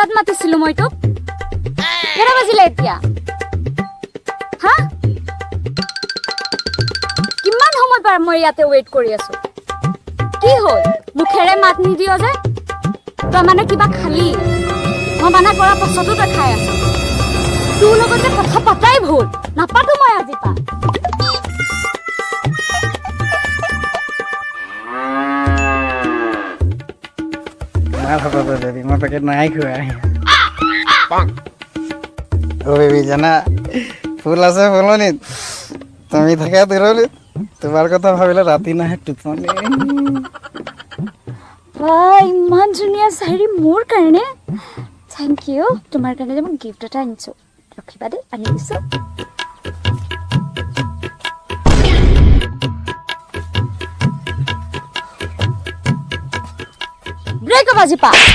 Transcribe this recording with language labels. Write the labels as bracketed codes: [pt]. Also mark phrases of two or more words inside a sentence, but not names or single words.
[as] মাতিছিলো মই তোক কেৰা বাজিলে এতিয়া হা কিমান সময় পাৰ মই ইয়াতে ৱেইট কৰি আছো কি হ'ল মুখেৰে মাত নিদিয় যে তই মানে কিবা খালি মই মানা কৰা পাছতো তই খাই আছ তোৰ লগত যে কথা পাতাই ভুল নাপাতো মই আজি পা [hi] बेबी मैं पैकेट नहीं खुआ ओ बेबी जाना [as] फूल আছে ফলনি তুমি থাকা দূৰলৈ তোমাৰ কথা ভাবিলে ৰাতি নাহে টোপনি ইমান ধুনীয়া শাৰী মোৰ কাৰণে [en] thank you [as] তোমাৰ কাৰণে যে মই গিফ্ট এটা আনিছো ৰখিবা দে আনি দিছো ব্ৰেক বাজি পা